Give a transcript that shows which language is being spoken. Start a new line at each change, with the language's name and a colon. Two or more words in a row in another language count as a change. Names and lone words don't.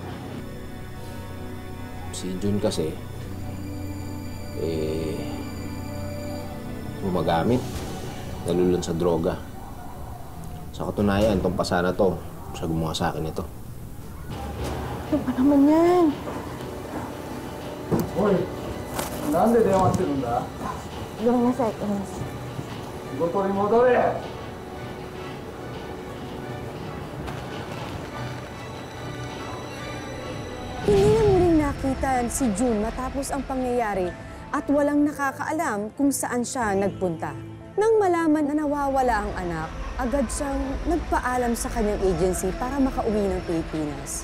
Filipino: gumagamit. Nalulun sa droga. Sa katunayan, itong pasa na to, siya gumawa sa akin ito. Ano ba naman yan?
Japanese: おい、なんで電話してるんだ？
Filipino: Gawin na sa akin.
Japanese: 仕事に戻れ。
Filipino: Hindi na muling nakita si June matapos ang pangyayari at walang nakakaalam kung saan siya nagpunta. Nang malaman na nawawala ang anak, agad siyang nagpaalam sa kanyang agency para makauwi ng Pilipinas.